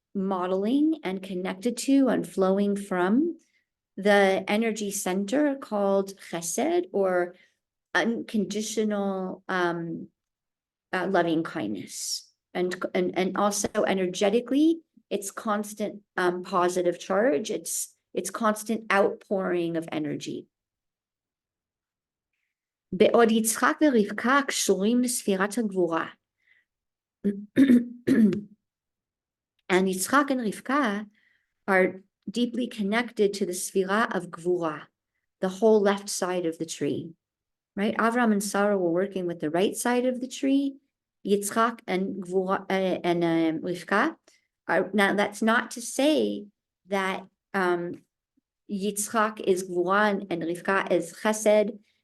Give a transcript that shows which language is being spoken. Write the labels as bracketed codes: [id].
[en] modeling and connected to and flowing from the energy center called chesed, or unconditional loving kindness. And also energetically, it's constant positive charge. It's constant outpouring of energy. [he] בעוד יצחק ורבקה קשורים לספירת הגבורה. [en] And Yitzchak and Rivkah are deeply connected to the sfira of gvura, the whole left side of the tree, right? Avram and Sarah were working with the right side of the tree. Yitzchak and Rivkah are, now that's not to say that Yitzchak is gvura and Rivkah is chesed.